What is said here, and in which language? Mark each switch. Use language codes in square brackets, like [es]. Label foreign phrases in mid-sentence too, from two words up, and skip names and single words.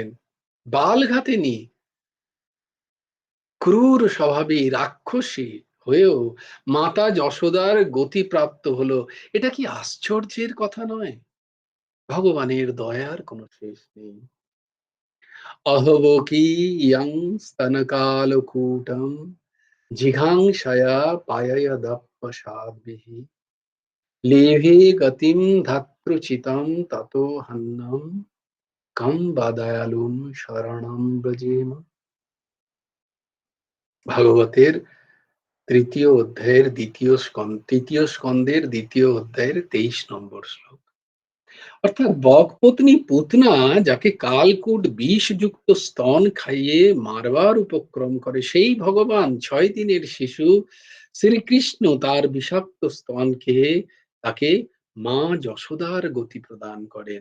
[bn] বালঘাতিনী, ক্রূর স্বভাবী রাক্ষসী হয়েও মাতা যশোদার গতি প্রাপ্ত হলো। এটা কি আশ্চর্যের কথা নয়? ভগবানের দয়ার কোনো শেষ নেই। [sa] অহবকি ইয়ং স্তনকালকূটম জিঘাংসয়া পায়য়দপ্পসাদ্ভিঃ লেভে গতিম ধাত্রুচিতম ততো হন্যম কম বা দয়ালুম শরণম ব্রজেম। [bn] ভাগবতের তৃতীয় স্কন্ধের 2য় অধ্যায়ের 23 নম্বর শ্লোক। অর্থাৎ বকপত্নী পুতনা যাকে কালকূট বিষযুক্ত স্তন খাইয়ে মারবার উপক্রম করে, সেই ভগবান 6 দিনের শিশু শ্রীকৃষ্ণ তার বিষাক্ত স্তন খেয়ে তাকে মা যশোদার গতি প্রদান করেন।